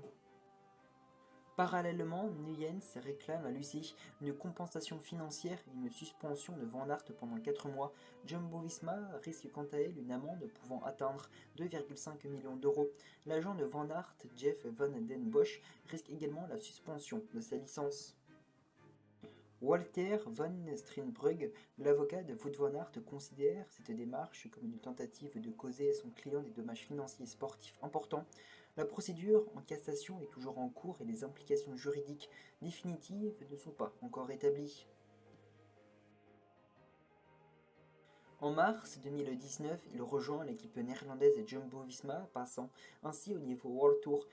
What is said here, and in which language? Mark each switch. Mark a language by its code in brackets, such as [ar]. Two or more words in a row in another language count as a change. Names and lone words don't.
[fr] Parallèlement, Nuyens réclame à l'UCI une compensation financière et une suspension de Van Aert pendant 4 mois. Jumbo-Visma risque quant à elle une amende pouvant atteindre 2,5 millions d'euros. L'agent de Van Aert, Jeff Van den Bosch, risque également la suspension de sa licence. Walter van Steenbrugge, l'avocat de Wout van Aert, considère cette démarche comme une tentative de causer à son client des dommages financiers et sportifs importants. La procédure en cassation est toujours en cours et les implications juridiques définitives ne sont pas encore établies. En mars 2019, il rejoint l'équipe néerlandaise Jumbo-Visma, passant ainsi au niveau World Tour.